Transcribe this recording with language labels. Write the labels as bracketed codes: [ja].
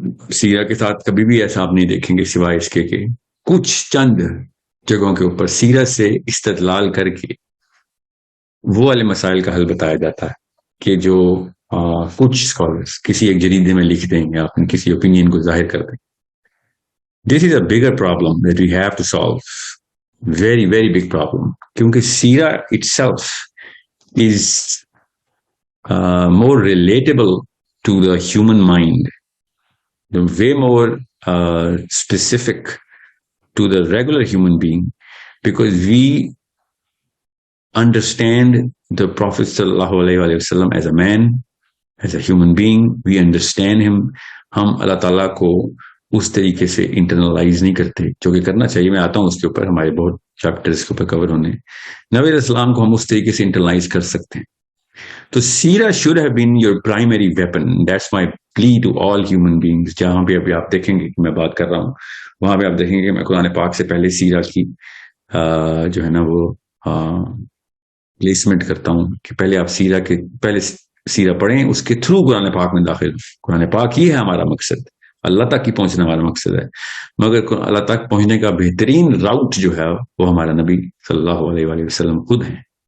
[ur] سیرہ کے ساتھ کبھی بھی ایسا آپ نہیں دیکھیں گے سوائے اس کے کہ کچھ چند جگہوں کے اوپر سیرہ سے استدلال کر کے وہ والے مسائل کا حل بتایا جاتا ہے کہ جو کچھ اسکالرس کسی ایک جریدے میں لکھ دیں یا اپنے کسی اوپینین کو ظاہر کر دیں. [en] This is a bigger problem that we have to solve. Very, very big problem. [ur] کیونکہ [en] سیرہ itself is more relatable to the human mind, way more specific to the regular human being, because we understand the Prophet sallallahu alaihi wasallam as a man, as a human being. We understand him. [ur] ہم اللہ تعالیٰ کو اس طریقے سے internalise نہیں کرتے جو کہ کرنا چاہیے. میں آتا ہوں اس کے اوپر، ہمارے بہت چیپٹرز کے اوپر کور ہونے. نبی علیہ السلام کو ہم اس طریقے سے انٹرنلائز کر سکتے ہیں. تو [en] سیرہ should have been your primary weapon. That's my plea to all human beings. [ur] جہاں پہ ابھی آپ دیکھیں گے کہ میں بات کر رہا ہوں وہاں پہ آپ دیکھیں گے کہ میں قرآن پاک سے پہلے سیرہ کی جو ہے نا وہ پلیسمنٹ کرتا ہوں کہ پہلے آپ سیرہ کے پہلے سیرہ پڑھیں، اس کے تھرو قرآن پاک میں داخل. قرآن پاک ہی ہے ہمارا مقصد، اللہ تک ہی پہنچنا ہمارا مقصد ہے، مگر اللہ تک پہنچنے کا بہترین راؤٹ جو ہے وہ ہمارا نبی صلی اللہ علیہ وسلم خود ہیں.